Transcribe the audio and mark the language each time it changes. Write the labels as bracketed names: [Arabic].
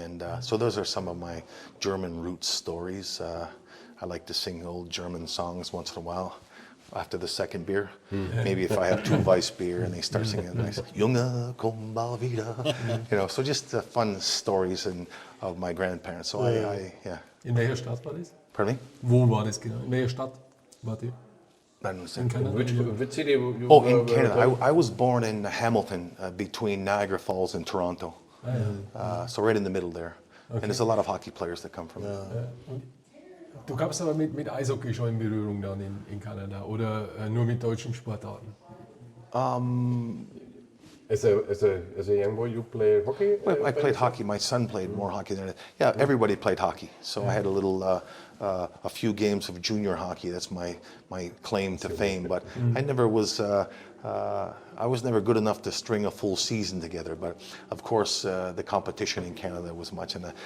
[English] And so those are some of my German roots stories. I like to sing old German songs once in a while. After the second beer, maybe if I have 2 Weiss beer and they start singing, nice, [German] Junge, komm mal wieder, [English] so just fun stories of my grandparents. So I yeah. [German] In welcher Stadt war das? [English] Pardon me? [German] Wo war das genau? In welcher Stadt war die? [English] In Canada? Which city? in Canada. I was born in Hamilton, between Niagara Falls and Toronto. So right in the middle there. Okay. And there's a lot of hockey players that come from there. [German] Du kamst aber mit Eishockey schon in Berührung dann in Kanada oder nur mit deutschen Sportarten? [English] As a young boy, you played hockey? Well, I played hockey. My son played more hockey than I did. Yeah, everybody played hockey. So I had a few games of junior hockey. That's my claim to fame. But I never was. I was never good enough to string a full season together. But of course, the competition in Canada was much in that.